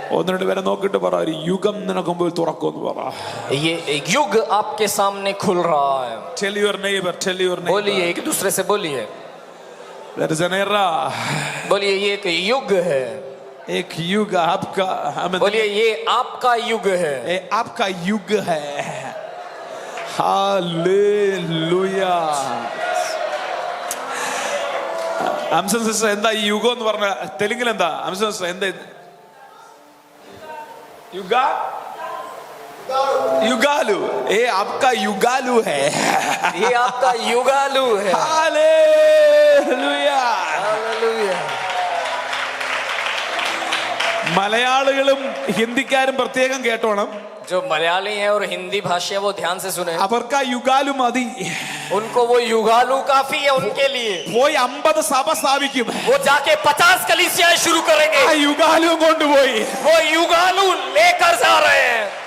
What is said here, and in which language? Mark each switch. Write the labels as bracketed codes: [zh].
[ml] ഒന്ന് രണ്ട് പേരെ നോക്കിട്ട് പറ, ഒരു യുഗം നിനക്ക് മുമ്പിൽ തുറക്കുമെന്ന് പറ. [hi] ये एक युग आपके सामने खुल रहा है. [en] Tell your neighbor, tell your neighbor. [hi] बोलिए, एक दूसरे से बोलिए. [en] There is an era. [hi] बोलिए, ये एक युग है. एक युग आपका, आमीन. बोलिए, ये आपका युग है. ये आपका युग है. हालेलुया. [ml] അംസൻ സിസ്റ്റർ, എന്താ ഈ യുഗം എന്ന് പറഞ്ഞ തെലുങ്കിൽ എന്താ? അംസൻ സിസ്റ്റർ എന്താ? [hi] യുഗ युगालू. ये आपका युगालू है. ये आपका युगालू है. हालेलुया. हालेलुया. [ml] മലയാളികളും ഹിന്ദിക്കാരും പ്രത്യേകം കേട്ടോണം. [hi] जो मलयाली हैं और हिंदी भाषी वो ध्यान से सुने. [ml] അവർക്ക് യുഗാലു മതി. [hi] उनको वो युगालू काफी है उनके लिए. [ml] പോയി 50 സഭ സ്ഥാപിക്കും. [hi] वो जाके 50 कलीसियाएं शुरू करेंगे. [ml] ആ യുഗാലു കൊണ്ടുപോയി [hi] वो युगालू लेकर जा रहे हैं.